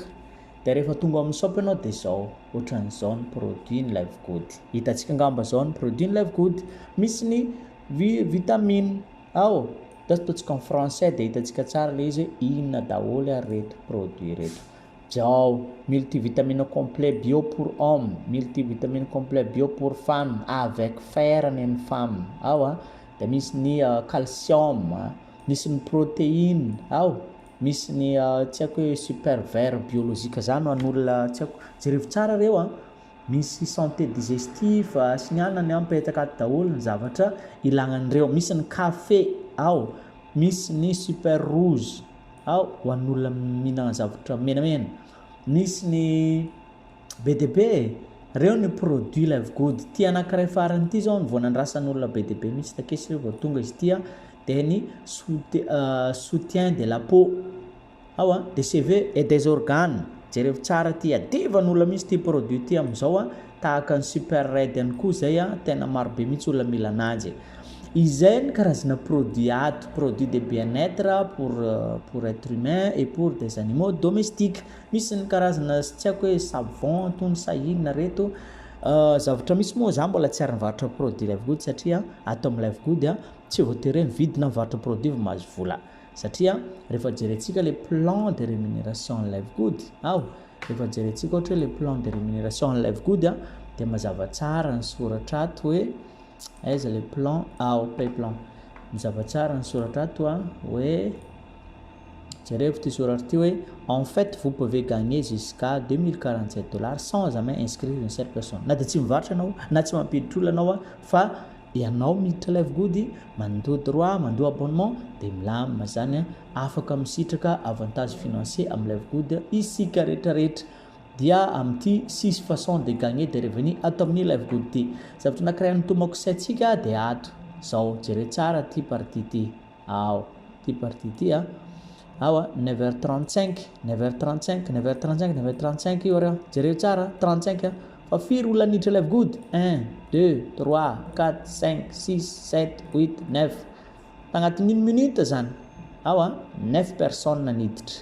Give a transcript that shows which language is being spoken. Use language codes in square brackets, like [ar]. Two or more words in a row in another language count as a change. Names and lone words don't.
[mg] Dia rehefa tonga amin'ny shop ianao dia zao ohatran'izao ny produit ny Livegood. Hitantsika angamba zao ny produit ny Livegood. Misy ny vitamine ao ataontsika en français dia hitantsika tsara le izy inona daholo reto produit reto. Zao [fr] multivitamine complet bio pour homme, multivitamine complet bio pour femme avec fer [mg] ny femme ao dia misy ny calcium, misy ny protéine ao, misy ny tsy haiko hoe [fr] super vert [mg] biolojika zany ho an'olona tsy haiko jerevy tsara reo misy [fr] santé digestif [mg] sy ny anany mipetaka ato daholo ny zavatra ilagnan'ireo. Misy ny café ao, misy ny [fr] super rouge [mg] ao ho an'olona mihinana zavatra menamena, misy ny be dia be reo ny produit Livegood. Ty anankiray farany ty zao ny vao nandrasan'olona be dia be mihitsy takesy reo vao tonga izy ty dia ny [fr] soutien de la peau [mg] ao [fr] des cheveux et des organes. [mg] Jerevy tsara ty adivan'olona mihitsy ty produit ty amin'izao tahaka ny [en] super red [mg] ihany koa zay tena maro be mihitsy olona mila ananjy. Izay ny karazana produit ato, [fr] produit de bien-être pour être humain et pour des animaux domestiques. [mg] Misy ny karazana tsy haiko hoe savon tony sahinina reto zavatra misy moa zany mbola tsy ary nivarotra produit Livegood satria ato amin'ny Livegood tsy voatery mividina mivarotra produit vao mahazo vola. Satria rehefa jerentsika le [fr] plan de rémunération [mg] Livegood ao, rehefa jerentsika ohatra hoe le [fr] plan de rémunération [mg] Livegood dia mazava tsara ny soratra ato hoe aiza le plan plan mazava tsara ny soratra ato hoe jerevy ty soratra ty hoe [fr] en fait vous pouvez gagner jusqu'à $2047 sans jamais inscrire une seule personne. [mg] Na dia tsy mivarotra anao na tsy mampiditra olona anao fa ianao miditra Livegood mandoa droit mandoa abonnement dia milamina zany afaka misitraka [fr] avantage financier [mg] amin'ny Livegood isika rehetrarehetra. Dia amin'ity 6 [fr] façons de gagner des revenus [mg] ato amin'ny Livegood ty. Zavatra anankiray nitomako saintsika dia ato zao jere tsara ty partie ty ao ty partie ty 9h35 9h35 9h35 9h35 io ary jereo tsara 35 fa firy olona niditra Livegood 1 2 3 4 5 6 7 8 9 tagnatin'ny 1 minute zany ao 9 personnes niditra.